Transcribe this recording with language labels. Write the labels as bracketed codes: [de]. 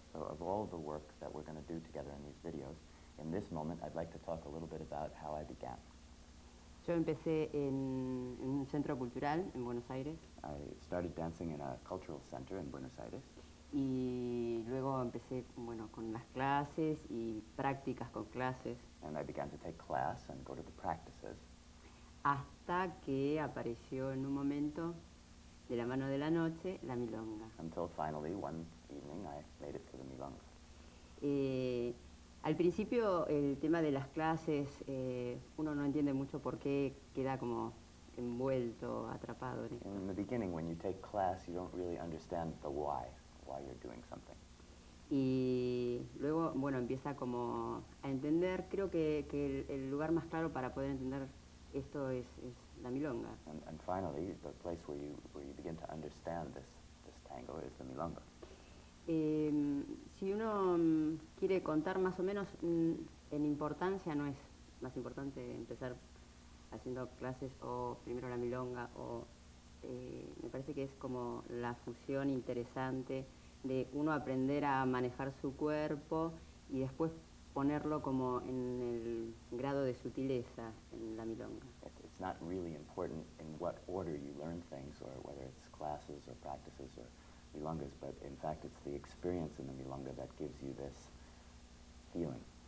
[en] So of all the work that we're going to do together in these videos, in this moment I'd like to talk a little bit about how I began. [es] Yo empecé en un centro cultural en Buenos Aires [en] I started dancing in a cultural center in Buenos Aires, [es] y luego empecé con las clases y prácticas con clases [en] and I began to take class and go to the practices, [es] hasta que apareció en un momento de la mano de la noche la milonga. [en] until finally one evening I made it to the milonga. [es] Al principio el tema de las clases, uno no entiende mucho por qué queda como envuelto, atrapado en esto. [en] In the beginning, when you take class, you don't really understand the why you're doing something. [es] Y luego, empieza como a entender, creo que el lugar más claro para poder entender esto es la milonga. [en] And finally, the place where you begin to understand this tango is the milonga. [es] Si uno quiere contar más o menos en importancia, no es más importante empezar haciendo clases o primero la milonga, me parece que es como la fusión interesante de uno aprender a manejar su cuerpo y después ponerlo como en el grado de sutileza en la milonga. [en] It's not really important in what order you learn things, or whether it's classes or practices or milongas, but in fact it's the experience in the milonga that gives you this feeling.